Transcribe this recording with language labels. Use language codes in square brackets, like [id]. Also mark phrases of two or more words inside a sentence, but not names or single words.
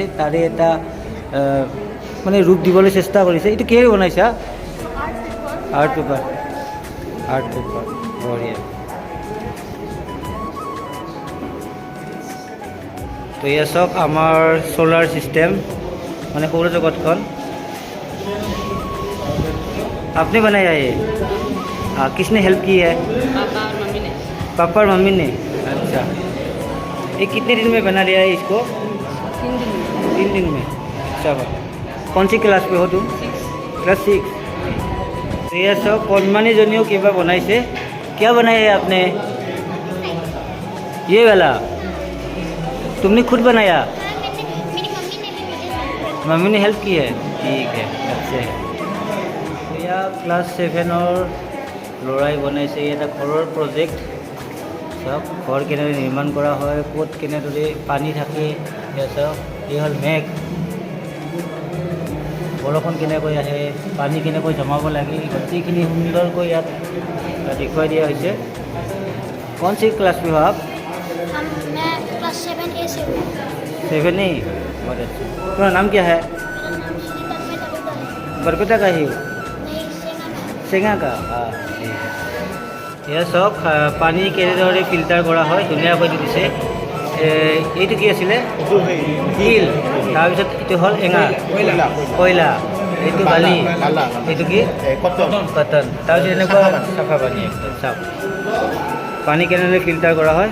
[as] তাৰে এটা মানে ৰূপ দিবলৈ চেষ্টা কৰিছে। এইটো কিহেৰে বনাইছা? আৰ্ট পেপাৰ। আৰ্ট পেপাৰ, বঢ়িয়া। তো এয়া চাওক, আমাৰ সোলাৰ চিষ্টেম, মানে সৌৰজগতখন [hi] आपने बनाया ये? हाँ, किसने हेल्प की है? पापा और मम्मी ने। पापा और मम्मी ने? अच्छा। ये कितने दिन में बना लिया है इसको? 3 दिन में। 3 दिन में? अच्छा। कौन सी क्लास पे हो तुम? 6। क्लास 6। तो ये सब [as] কোনমানী জনীয়ে কিবা বনাইছে। [hi] क्या बनाया है आपने? ये वाला तुमने खुद बनाया? मम्मी ने हेल्प की है? ठीक है, अच्छे है। [as] এয়া ক্লাছ 7ৰ ল'ৰাই বনাইছে। এটা ঘৰৰ প্ৰজেক্ট। চাওক, ঘৰ কেনেদৰে নিৰ্মাণ কৰা হয়, ক'ত কেনেদৰে পানী থাকে। এয়া চাওক, এই হ'ল মেঘ, বৰষুণ কেনেকৈ আহে, পানী কেনেকৈ জমাব লাগে, গোটেইখিনি সুন্দৰকৈ ইয়াত দেখুৱাই দিয়া হৈছে। [hi] कौन सी क्लास में हो आप? मैं क्लास 7A से हूँ। 7A। बहुत अच्छा। तुम्हारा नाम क्या है? बरपेटा का ही हो? চেঙা का? हाँ, ठीक है। [as] এয়া চাওক, পানী কেনেদৰে ফিল্টাৰ কৰা হয়, ধুনীয়াকৈ দিছে। এইটো কি আছিলে? শিল। তাৰপিছত এইটো হ'ল এঙা, কয়লা। এইটো বালি, এইটো কি? কটন। তাৰপিছত এনেকুৱা চাফা পানী একদম। চাওক পানী কেনেদৰে ফিল্টাৰ কৰা হয়।